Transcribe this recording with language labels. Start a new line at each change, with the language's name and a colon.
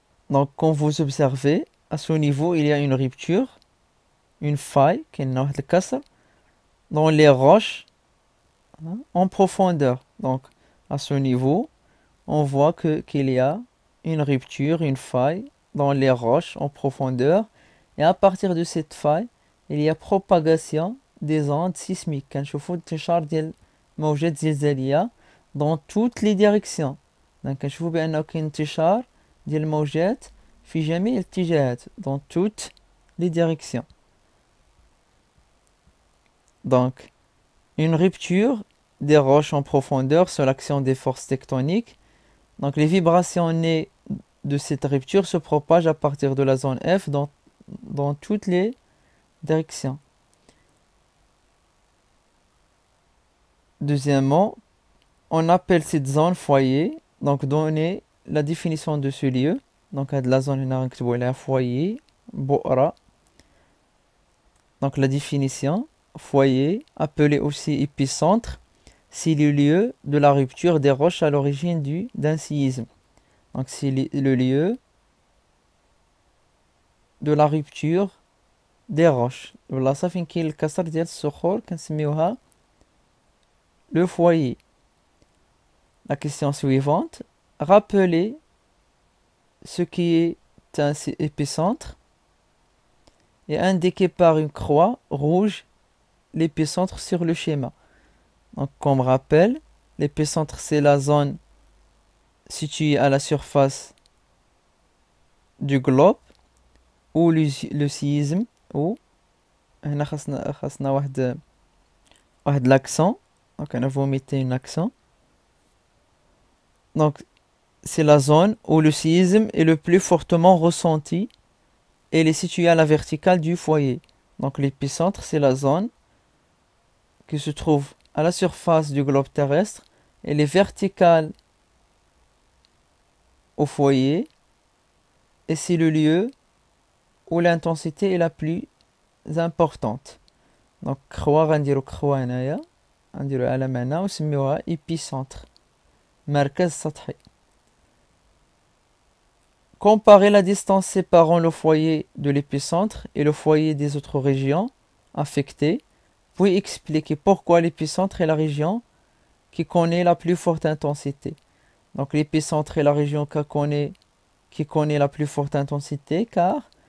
French: Donc quand vous observez, à ce niveau il y a une rupture, une faille dans les roches en profondeur. Donc à ce niveau on voit qu'il y a une rupture, une faille dans les roches en profondeur, et à partir de cette faille il y a propagation des ondes sismiques.
Arabic: كنشوفوا انتشار ديال موجات زلزالية
French: dans toutes les directions.
Arabic: Donc كنشوفوا بأنه كاين انتشار ديال الموجات في جميع الاتجاهات
French: dans toutes les directions. Donc une rupture des roches en profondeur sur l'action des forces tectoniques. Donc les vibrations nées de cette rupture se propagent à partir de la zone F dans toutes les directions. Deuxièmement, on appelle cette zone foyer. Donc donner la définition de ce lieu. Donc la zone هنا foyer بؤرة. Donc la définition foyer, appelé aussi épicentre, c'est le lieu de la rupture des roches à l'origine d'un séisme. Donc c'est le lieu de la rupture des roches.
Arabic: البلاصة فين كاين الكسر ديال الصخور كنسميوها le foyer.
French: La question suivante, rappelez ce qui est un épicentre et indiqué par une croix rouge l'épicentre sur le schéma. Donc comme rappel, l'épicentre c'est la zone située à la surface du globe où le séisme ou
Arabic: هنا خاصنا واحد
French: l'accent. Donc on va mettre un accent. Donc c'est la zone où le séisme est le plus fortement ressenti et elle est située à la verticale du foyer. Donc l'épicentre c'est la zone qui se trouve à la surface du globe terrestre. Elle est verticale au foyer et c'est le lieu où l'intensité est la plus importante.
Arabic: Donc croix غنديرو croix هنايا غنديرو علامة هنا ونسميوها épicentre مركز سطحي.
French: Comparer la distance séparant le foyer de l'épicentre et le foyer des autres régions affectées, puis expliquer pourquoi l'épicentre est la région qui connaît la plus forte intensité. Donc l'épicentre est la région qui connaît la plus forte intensité car